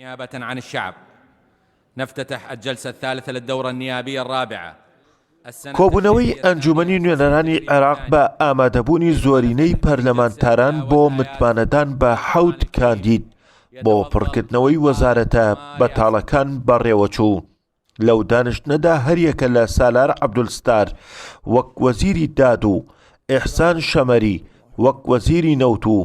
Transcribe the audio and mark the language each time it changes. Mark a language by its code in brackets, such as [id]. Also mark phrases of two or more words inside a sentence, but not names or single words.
[ar] نيابة عن الشعب نفتتح الجلسة الثالثة للدورة النيابية الرابعة. [ckb] کۆبوونەوەی ئەنجومەنی نوێنەرانی عێراق بە ئامادەبوونی زۆرینەی پەرلەمانتاران بۆ متمانەدان بە 7 کاندید بۆ پڕکردنەوەی وەزارەتە بەتاڵەکان بەڕێوەچوو. لەو دانیشتنەدا هەریەکە لە سالار عەبدولستار وەک وەزیری داد و ئیحسان شەمەری وەک وەزیری نەوت و